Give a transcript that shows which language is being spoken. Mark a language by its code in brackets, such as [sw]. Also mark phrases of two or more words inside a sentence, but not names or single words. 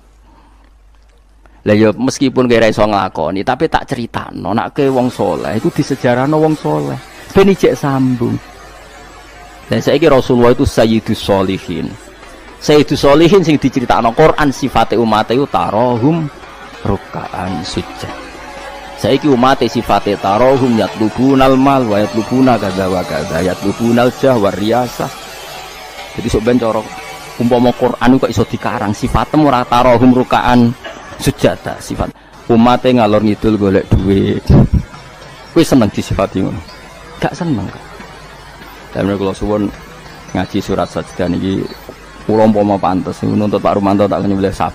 [jv] Lah ya meskipun kira iso nglakoni tapi tak critakno nek ke wong saleh iku disejarahno wong saleh ben ijek sambung. Dan saiki Rasulullah itu [ar] سيد الصالحين. سيد الصالحين [jv] sing diceritakno Quran sifate umat iku [ar] تراهم ركعا سجدا. [jv] Saiki umat sifate [ar] تراهم يطلبون المال ويطلبون كذا وكذا يطلبون الجاه والرياسة. [jv] Jadi sok ben cara umpama Quran kok iso dikarang sifatem ora [ar] تراهم ركعا سجدا [jv] sifat umate ngalor ngidul golek duit. Kowe seneng disifati ngono? Gak seneng kok. Lan kula suwun ngaji surat sajdah niki kula umpama pantes nuntut Pak Rumanto tak nyembelih sapi.